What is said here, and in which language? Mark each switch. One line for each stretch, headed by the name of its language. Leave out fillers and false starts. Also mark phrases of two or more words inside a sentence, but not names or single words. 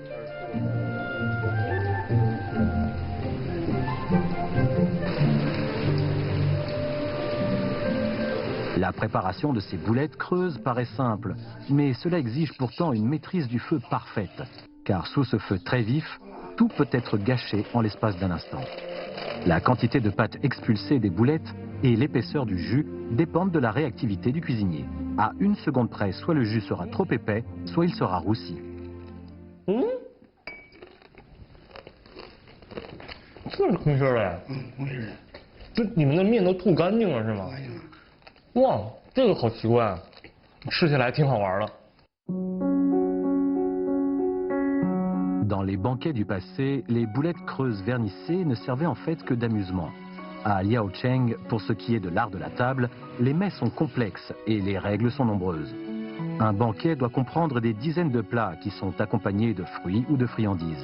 French: La préparation de ces boulettes creuses paraît simple, mais cela exige pourtant une maîtrise du feu parfaite, car sous ce feu très vif, tout peut être gâché en l'espace d'un instant. La quantité de pâte expulsée des boulettes et l'épaisseur du jus dépendent de la réactivité du cuisinier. À 1 seconde près, soit le jus sera trop épais, soit il sera roussi.
Chinese: 这是空心儿的。空心的。这你们的面都吐干净了是吗？哇，这个好奇怪啊，吃起来挺好玩的。
French: Dans les banquets du passé, les boulettes creuses vernissées ne servaient en fait que d'amusement. À Liaocheng, pour ce qui est de l'art de la table, les mets sont complexes et les règles sont nombreuses. Un banquet doit comprendre des dizaines de plats qui sont accompagnés de fruits ou de friandises.